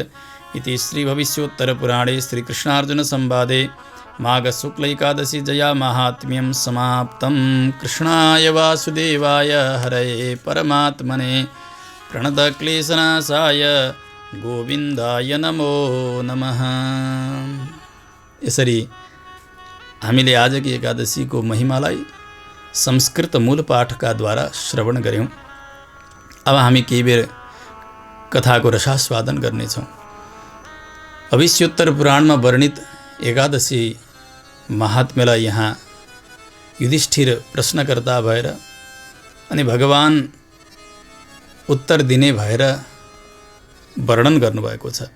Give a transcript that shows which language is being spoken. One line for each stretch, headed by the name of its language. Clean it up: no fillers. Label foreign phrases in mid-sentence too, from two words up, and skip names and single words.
Sanskrit: इति श्रीभविष्योत्तरपुराणे श्रीकृष्णार्जुनसंवादे माघशुक्लैकादशी जया माहात्म्यं समाप्तं। कृष्णाय वासुदेवाय हरये परमात्मने प्रणतक्लेशनाशाय गोविन्दाय नमो नमः।
Nepali: यसरी हामीले आजकी एकादशीको महिमालाई संस्कृत मूल पाठका द्वारा श्रवण गऱ्यौँ। अब हामी केही बेर कथाको रसास्वादन गर्नेछौँ। भविष्योत्तर पुराणमा वर्णित एकादशी महात्म्यलाई यहाँ युधिष्ठिर प्रश्नकर्ता भएर अनि भगवान उत्तर दिने भएर वर्णन गर्नुभएको छ।